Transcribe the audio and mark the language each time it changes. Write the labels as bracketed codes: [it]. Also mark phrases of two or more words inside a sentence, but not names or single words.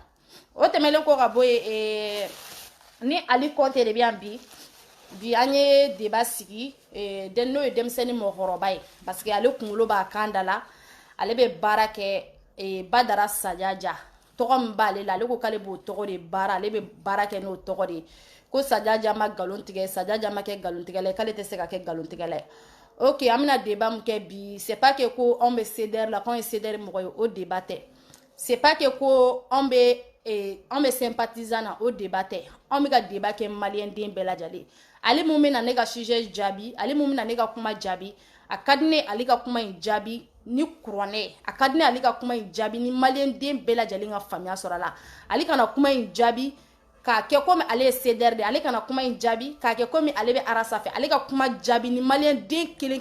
[bm] O tɛmɛlen kɔ ka bɔ yen ni Ali Kɔnte de bɛ yan bi an ye débat sigi n'o ye denmisɛnnin mɔgɔkɔrɔba ye parce que ale kunkolo b'a kan da la, ale bɛ baara kɛ Badara Sajaja tɔgɔ min b'ale la, ale ko k'ale b'o tɔgɔ de baara, ale bɛ baara kɛ n'o tɔgɔ de ye, ko Sajaja ma nkalon tigɛ, Sajaja ma kɛ nkalontigɛla ye, k'ale tɛ se ka kɛ nkalontigɛla ye. Ok, an bɛna débat mun kɛ bi, [fr] c'est pas que [bm] ko anw bɛ CDR la, k'anw ye CDR mɔgɔ ye, o débat tɛ. [fr] C'est pas que [bm] ko anw bɛ an bɛ sympathisant na o débat tɛ an bɛ ka débat kɛ malien den bɛɛ lajɛlen ale mun bɛ na ne ka sujet jaabi ale mun bɛ na ne ka kuma jaabi a ka di ne ale ka kuma in jaabi ni kuranɛ a ka di ne ale ka kuma in jaabi ni malien den bɛɛ lajɛlen ka faamuya sɔrɔ a la ale kana kuma in jaabi k'a kɛ komi ale ye CDR de ale kana kuma in jaabi k'a kɛ komi ale bɛ ara sanfɛ ale ka kuma jaabi ni malien den kelen